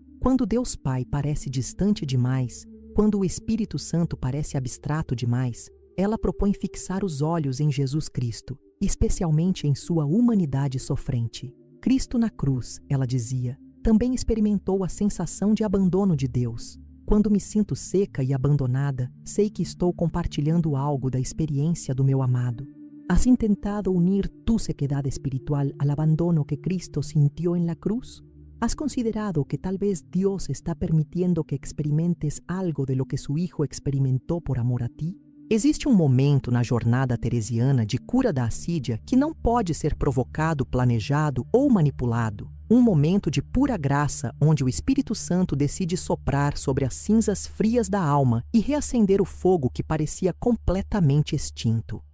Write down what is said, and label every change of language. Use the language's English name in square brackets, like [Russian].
[Portuguese] Quando Deus Pai parece distante demais, quando o Espírito Santo parece abstrato demais, ela propõe fixar os olhos em Jesus Cristo, especialmente em sua humanidade sofrente. Cristo na cruz, ela dizia, também experimentou a sensação de abandono de Deus. Quando me sinto seca e abandonada, sei que estou compartilhando algo da experiência do meu amado. [Spanish] ¿Has intentado unir tu sequedad espiritual al abandono que Cristo sintió en la cruz? ¿Has considerado que tal vez Dios está permitiendo que experimentes algo de lo que su Hijo experimentou por amor a ti? [Portuguese] Existe um momento na jornada teresiana de cura da assídia que não pode ser provocado, planejado ou manipulado. Um momento de pura graça onde o Espírito Santo decide soprar sobre as cinzas frias da alma e reacender o fogo que parecia completamente extinto.